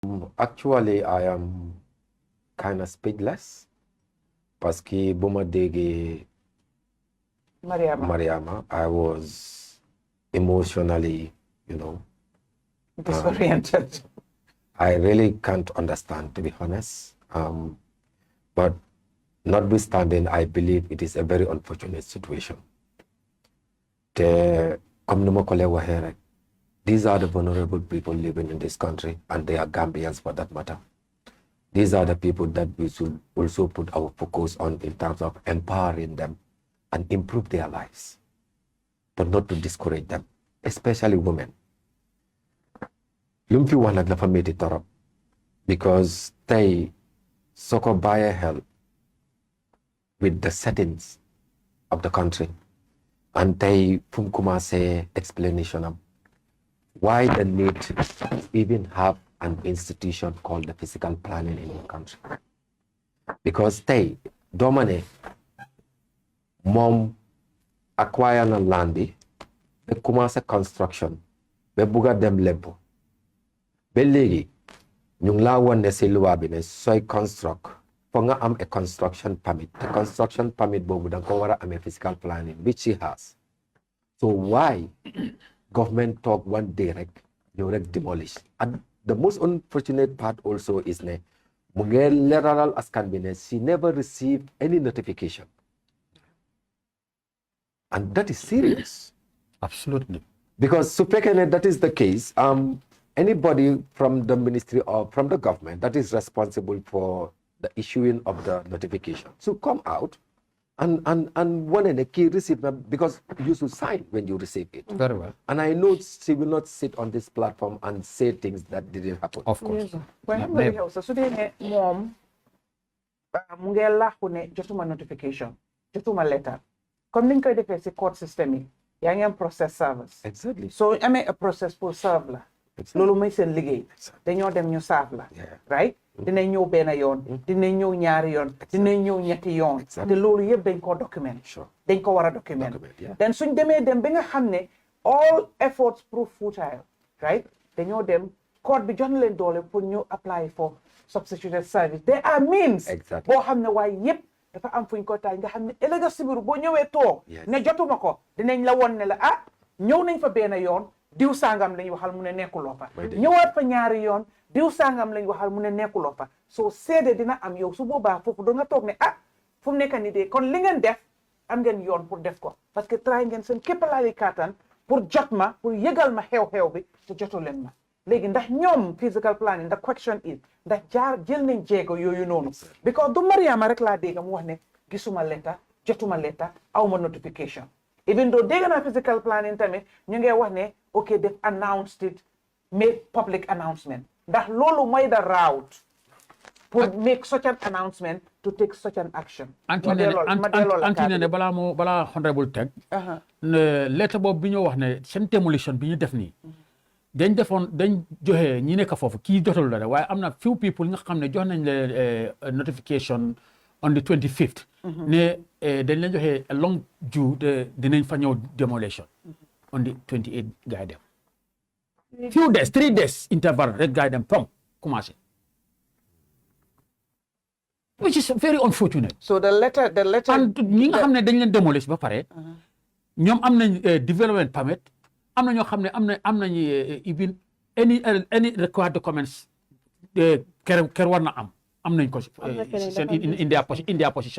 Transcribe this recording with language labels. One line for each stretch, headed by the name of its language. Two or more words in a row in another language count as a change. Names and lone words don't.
English: Actually, I am kind of speechless
French: parce que
Wolof: bu ma déggee Mariama,
English: I was emotionally, disoriented. I really can't understand, to be honest. But notwithstanding, I believe it is a very unfortunate situation.
Wolof: Comme ni ma ko waxee rek,
English: these are the vulnerable people living in this country, and they are Gambians for that matter. These are the people that we should also put our focus on in terms of empowering them and improve their lives, but not to discourage them, especially women.
Wolof: Lu mu fi wax nag dafa métti torop because tey soo ko bàyyee xel
English: with the settings of the country and
Wolof: tey fu mu commencé
English: explanation am why the need to even have an institution called the physical planning in the country.
Wolof: Because tey dooma ne moom acquire na land bi ba commencé construction ba bugga dem lebbu ba léegi ñu ngi laa won ne si loi bi ne sooy construct foog nga am
English: a construction permit. The construction permit
Wolof: boobu da nga ko war a amee
English: physical planning which she has. So why government talk one day rek ñëw rek demolish? And the most unfortunate part also is
Wolof: ne mu ngi leeralal askan bi ne
English: she never received any notification. And that is serious. Absolutely. Because
Wolof: su fekkee ne
English: that is the case, anybody from the ministry or from the government that is responsible for the issuing of the notification to come out and one ne key receive them, because you should sign when you receive it. Very well. And I know she will not sit on this platform and say things that didn't happen. Of course. So then
Wolof: mom mu ngi laaxu ne jotuma notification, jotuma letter. Comme ni ñu koy defee si
English: court system
Wolof: yi yaa ngi am
English: process service. Exactly.
Wolof: So amee a process pour serve la. Loolu mooy seen liggéey. Dañoo dem ñu serve la. Right? Dinañ ñëw benn yoon. Dinañ ñëw ñaari yoon. Dinañ ñëw ñetti yoon. Te loolu yëpp dañ ko document. Dañ ko war a document. Then suñ demee dem ba nga xam ne
English: all efforts prove futile. Right?
Wolof: Dañoo dem court bi jox na leen doole pour ñu
English: apply for substituted service. There are means.
Wolof: Boo xam ne waaye yëpp dafa am fuñ ko taaj nga xam ne ëllëg si biir boo ñëwee toog ne jotuma ko dinañ la won ne la ñëw nañ fa benn yoon diw sangam lañ waxal mu ne nekkuloo fa ñëwaat fa ñaari yoon diw sangam lañ waxal mu ne nekkuloo fa soo seede dina am yow su boobaa foofu do nga toog ne fu mu nekk ni de kon li ngeen def am ngeen yoon pour def ko
French: parce que
Wolof: try ngeen seen képpalaali kàttan pour jot ma pour yëgal ma xew-xew bi te jotu leen ma léegi ndax ñoom
English: physical planning the question is
Wolof: ndax jël nañ jéego yooyu noonu because du Mariama rek laa dégg mu wax ne gisuma letter jotuma letter awma notification
English: even though
Wolof: dégg naa
English: physical planning
Wolof: tamit ñu ngi wax ne
English: ok they've announced it made public announcement
Wolof: ndax loolu mooy
English: the route
Wolof: pour
English: make such an announcement to take such an action.
Wolof: Antine ne balaa honorable teg lettre boobu bi ñu wax ne seen demolition bi ñu def nii dañ joxe ñi nekk foofu kii jotul la waaye am na
English: few people
Wolof: nga xam ne jox nañ le
English: notification on the 25th
Wolof: ne dañ leen joxe
English: a long due
Wolof: dinañ fa ñëw
English: demolition on the 28th
Wolof: gaay dem
English: few days 3 days interval
Wolof: rek gaay dem pom commencé
English: which is very unfortunate. So the letter
Wolof: and ñi nga xam ne dañ leen demolish ba pare ñoom am nañ
English: development permit
Wolof: am na ñoo xam ne am nañu
English: even any required documents
Wolof: kër war na am nañ ko
English: in their position.